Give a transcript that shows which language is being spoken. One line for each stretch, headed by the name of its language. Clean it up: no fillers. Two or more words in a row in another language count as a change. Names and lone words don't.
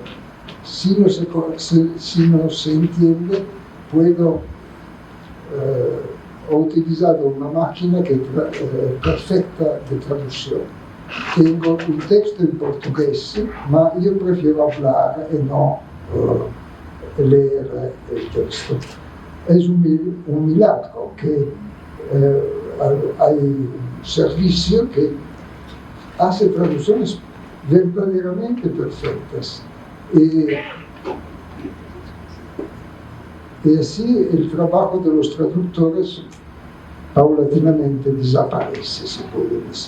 Spanish: Si no se entiende, puedo
Italian: ho utilizzato una macchina che perfetta di traduzione. Tengo un testo in portoghese, ma io prefiero parlare e non
Spanish: leer el texto. Es un milagro que hay un servicio que hace traducciones verdaderamente perfectas. Y así el trabajo de los traductores paulatinamente desaparece, se puede decir.